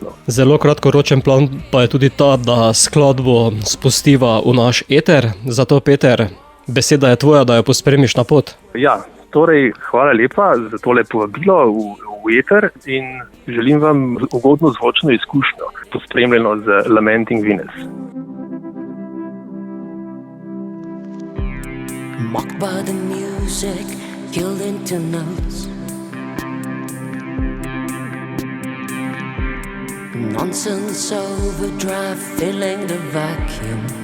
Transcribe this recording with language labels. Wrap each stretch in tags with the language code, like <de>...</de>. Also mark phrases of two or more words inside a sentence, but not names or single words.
<sl>Zelo kratkoročen plan pa je tudi ta, da skladbo spustiva v naš eter. Zato, Peter, beseda je tvoja, da jo pospremiš na pot. Ja, torej, hvala lepa za tole povabilo v v eter in želim vam ugodno zvočno izkušnjo, pospremljeno z Lamenting Venus.</sl> <en>Mocked by the music, killed into notes. Nonsense overdrive, filling the vacuum.</en>